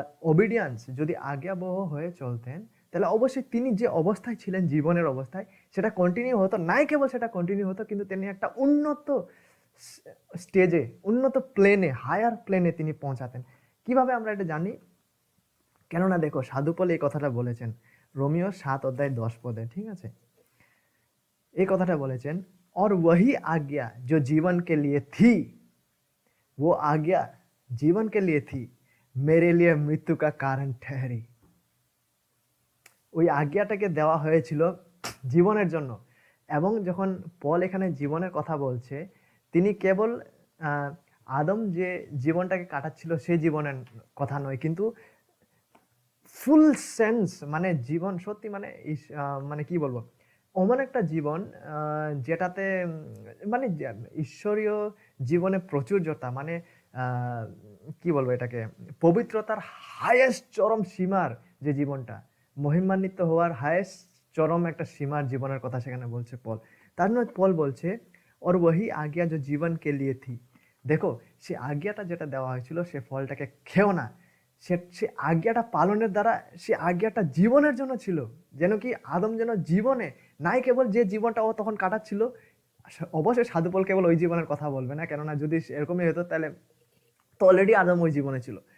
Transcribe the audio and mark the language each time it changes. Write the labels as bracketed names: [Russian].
[Bangla] Obedience যদি আজ্ঞাবহ হয়ে চলতেন, তাহলে অবশ্যই তিনি যে অবস্থায় ছিলেন জীবনের অবস্থায় সেটা কন্টিনিউ হতো, নাই কেবল সেটা কন্টিনিউ হতো, কিন্তু তিনি একটা উন্নত স্টেজে, উন্নত প্লেনে, হায়ার প্লেনে তিনি পৌঁছাতেন। কিভাবে আমরা এটা জানি? কেননা দেখো সাধু পল এই কথাটা বলেছেন রোমিও 7 অধ্যায় 10 পদে। ঠিক আছে, এই কথাটা বলেছেন, [Hindi] और वही आज्ञा जो जीवन के लिए थी, वो आज्ञा जीवन के लिए थी, मेरे लिए मृत्यु का कारण ठहरी। [Bangla] ওই আজ্ঞাটাকে দেওয়া হয়েছিল জীবনের জন্য। এবং যখন পল এখানে জীবনের কথা বলছে, তিনি কেবল আদম যে জীবনটাকে কাটাচ্ছিল সেই জীবনের কথা নয়, কিন্তু ফুল সেন্স, মানে জীবন সত্যি, মানে মানে কি বলবো, এমন একটা জীবন যেটাতে মানে ঈশ্বরীয় জীবনে প্রচুর্যতা, মানে কি বলবো এটাকে, পবিত্রতার হায়েস্ট চরম সীমার যে জীবনটা, মহিমান্বিত হওয়ার হায়েস্ট চরম একটা সীমার জীবনের কথা সেখানে বলছে পল। তার নয় পল বলছে [Hindi] और वही आज्ञा जो जीवन के लिए थी। [Bangla] দেখো সে আজ্ঞাটা যেটা দেওয়া হয়েছিল সে ফলটাকে খেও না, সে আজ্ঞাটা পালনের দ্বারা সে আজ্ঞাটা জীবনের জন্য ছিল, যেন কি আদম যেন জীবনে, নাই কেবল যে জীবনটা ও তখন কাটাচ্ছিল, অবশ্যই সাধু পল কেবল ওই জীবনের কথা বলবে না, কেননা যদি এরকমই হতো তাহলে তো অলরেডি আদম ওই জীবনে ছিল,